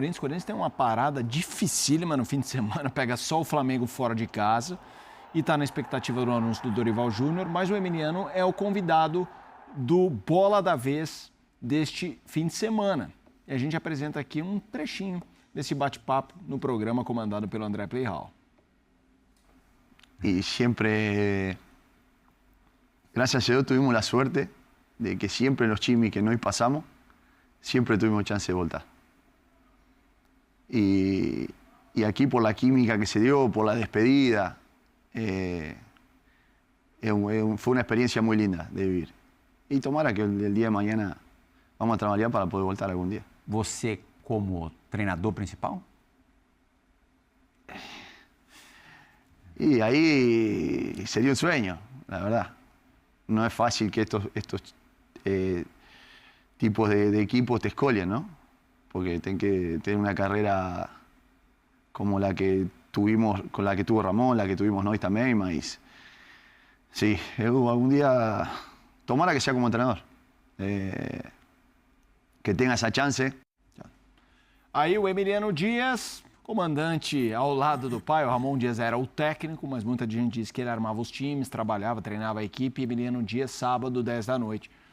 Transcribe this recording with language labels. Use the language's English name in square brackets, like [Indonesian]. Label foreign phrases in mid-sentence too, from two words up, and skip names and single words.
[Portuguese] O Corinthians tem uma parada dificílima no fim de semana, pega só o Flamengo fora de casa e está na expectativa do anúncio do Dorival Júnior, mas o Emiliano é o convidado do Bola da Vez deste fim de semana. E a gente apresenta aqui um trechinho desse bate-papo no programa comandado pelo André Playhall. [Spanish] Y siempre, gracias a Dios, tuvimos la suerte de que siempre los chimis que nos pasamos, siempre tuvimos chance de voltar. Y aquí por la química que se dio, por la despedida, fue una experiencia muy linda de vivir. Y tomara que el día de mañana vamos a trabajar para poder voltar algún día. [Portuguese] Você como treinador principal? [Spanish] Y ahí sería un sueño, la verdad. No es fácil que estos tipos de equipos te escolien, ¿no? Porque tienen que tener una carrera como la que tuvimos, con la que tuvo Ramón, la que tuvimos nós también, mas sí, algún día tomara que sea como entrenador, que tenga [Portuguese] essa chance. Aí o Emiliano Dias, comandante ao lado do pai, o Ramon Dias era o técnico, mas muita gente diz que ele armava os times, trabalhava, treinava a equipe. Emiliano Dias, sábado, 10 da noite.